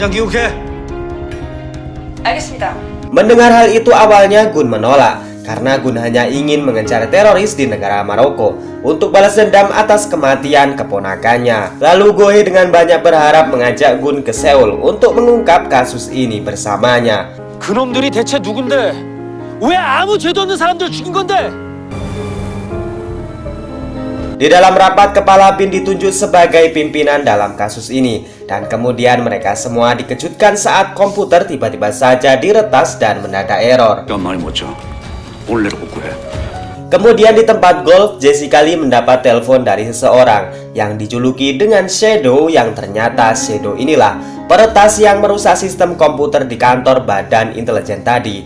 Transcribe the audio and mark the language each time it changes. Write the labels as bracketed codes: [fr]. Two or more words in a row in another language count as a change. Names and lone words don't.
[ko] 알겠습니다. [id] Mendengar hal itu awalnya Gun menolak, karena Gun hanya ingin mengejar teroris di negara Maroko untuk balas dendam atas kematian keponakannya. Lalu Gohei dengan banyak berharap mengajak Gun ke Seoul untuk mengungkap kasus ini bersamanya. [ko] 그놈들이 대체 누군데? 왜 아무 죄도 없는 사람들 죽인 건데? [id] Di dalam rapat, Kepala BIN ditunjuk sebagai pimpinan dalam kasus ini. Dan kemudian mereka semua dikejutkan saat komputer tiba-tiba saja diretas dan mendadak error. Kemudian di tempat golf, Jessica Lee mendapat telepon dari seseorang yang dijuluki dengan Shadow, yang ternyata Shadow inilah peretas yang merusak sistem komputer di kantor Badan Intelijen tadi.